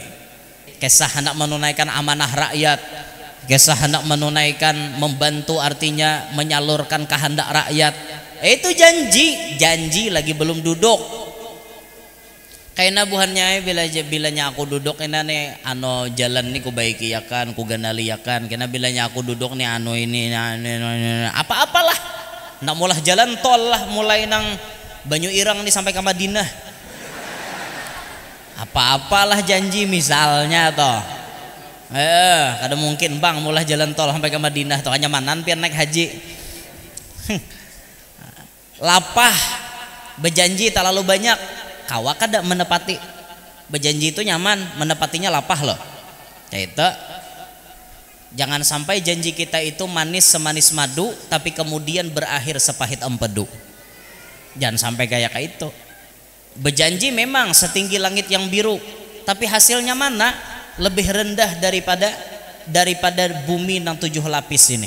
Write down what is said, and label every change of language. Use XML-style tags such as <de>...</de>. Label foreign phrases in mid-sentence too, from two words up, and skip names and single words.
<id>Kisah hendak menunaikan amanah rakyat, kisah hendak menunaikan membantu artinya menyalurkan kehendak rakyat. Itu janji lagi belum duduk.</id> <bjn>Kaina buhannya bilanya aku duduk ini nih ano jalan nih ku baiki yakan ku ganali yakan. Kena bilanya aku duduk nih ano ini apa-apalah. Nak mulah jalan tol lah mulai nang Banyu Irang nih sampai ke Madinah.</bjn> <id>Apa-apalah janji misalnya toh.</id> <bjn>Kada mungkin bang mulai jalan tol sampai ke Madinah toh hanya manan pian naik haji. Lapah berjanji terlalu banyak kawa kada menepati.</bjn> <id>Berjanji itu nyaman, menepatinya lapah loh. Itu jangan sampai janji kita itu manis semanis madu tapi kemudian berakhir sepahit empedu. Jangan sampai kayak itu. Berjanji memang setinggi langit yang biru, tapi hasilnya mana? Lebih rendah daripada bumi yang 7 lapis ini.</id>